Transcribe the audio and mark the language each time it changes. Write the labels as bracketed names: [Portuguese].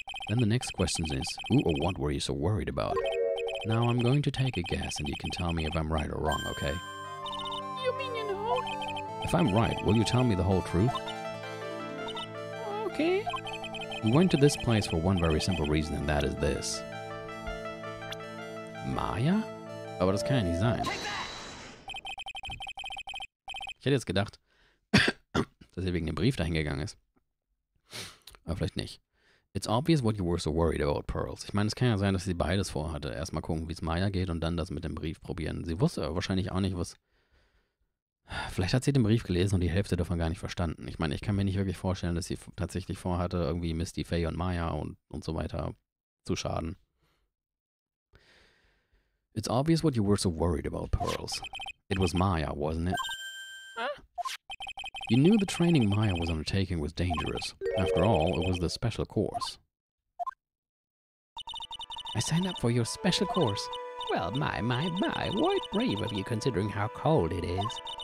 [English] Then the next question is, who or what were you so worried about? Now I'm going to take a guess and you can tell me if I'm right or wrong, okay? You mean you know? If I'm right, will you tell me the whole truth? Okay. You went to this place for one very simple reason, and that is this. Maya? [German] Aber das kann ja nicht sein. Ich hätte jetzt gedacht, dass er wegen dem Brief dahin gegangen ist. Aber vielleicht nicht. [English] It's obvious what you were so worried about, Pearls. [German] Ich meine, es kann ja sein, dass sie beides vorhatte. Erstmal gucken, wie es Maya geht und dann das mit dem Brief probieren. Sie wusste aber wahrscheinlich auch nicht, was... Vielleicht hat sie den Brief gelesen und die Hälfte davon gar nicht verstanden. Ich meine, ich kann mir nicht wirklich vorstellen, dass sie tatsächlich vorhatte, irgendwie Misty, Faye und Maya und so weiter zu schaden. [English] It's obvious what you were so worried about, Pearls. It was Maya, wasn't it? Huh? You knew the training Maya was undertaking was dangerous. After all, it was the special course. I signed up for your special course. Well, my, what brave of you considering how cold it is.